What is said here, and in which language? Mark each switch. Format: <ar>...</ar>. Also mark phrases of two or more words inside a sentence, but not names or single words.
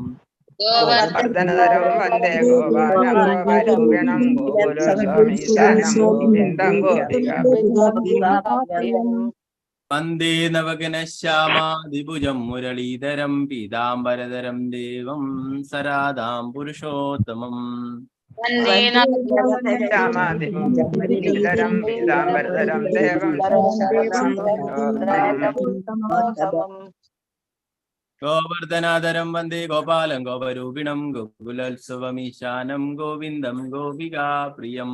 <sa>गोवर्धनधरं वन्दे गोपालं गोपरूपिणं गोकुलोत्सवमीशानं गोविन्दं गोपिकाप्रियम् वन्दे नवघनश्यामादिभुजं मुरलीधरं पीताम्बरधरं देवं सरादां पुरुषोत्तमम् ശ്യാമാതിപുരം പീതാംബരധരം ദേവം ഗോവർദ്ധനാധരം വന്ദേ ഗോപാലം ഗോപരൂപിണം ഗോകുലോത്സവമീശാനം ഗോവിന്ദം ഗോപികാ പ്രിയം.</sa>